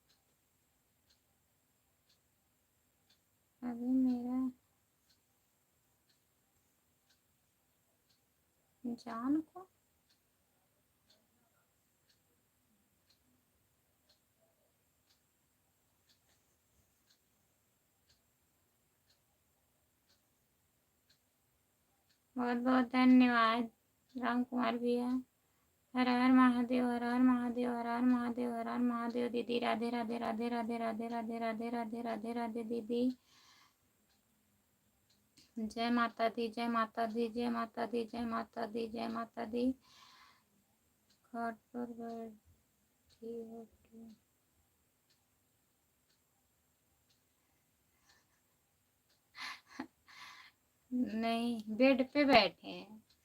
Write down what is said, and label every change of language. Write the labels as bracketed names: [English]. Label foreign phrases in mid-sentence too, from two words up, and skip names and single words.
[Hindi] अभी मेरा जान को बहुत बहुत धन्यवाद राम कुमार भैया। हर हर महादेव, हर हर महादेव, हर हर महादेव, हर हर महादेव। दीदी राधे राधे राधे राधे राधे राधे राधे राधे राधे राधे दीदी। जय माता दी, जय माता दी, जय माता दी, जय माता दी, जय माता दी। घाट पर बैठी हो क्या? नहीं, बेड पे बैठे हैं।